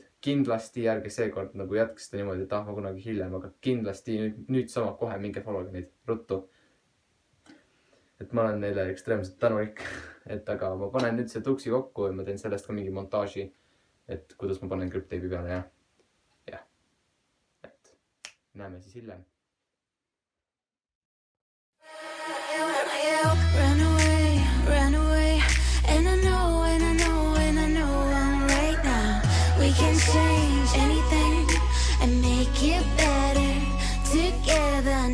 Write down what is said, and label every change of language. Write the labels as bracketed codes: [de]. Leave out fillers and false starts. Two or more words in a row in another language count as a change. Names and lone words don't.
[et] Kindlasti järgi seekord nagu jätkasite niimoodi, et ma kunagi hiljem, aga kindlasti nüüd sama kohe minge follow'ge neid ruttu. Et ma olen neile ekstreemselt tänulik, aga ma panen nüüd see tuksi kokku ja ma teen sellest ka mingi montaaži, et kuidas ma panen grip-teibi peale ja. Et näeme siis hiljem. [en] Run away, and I know I'm right now. We can change anything and make it better together.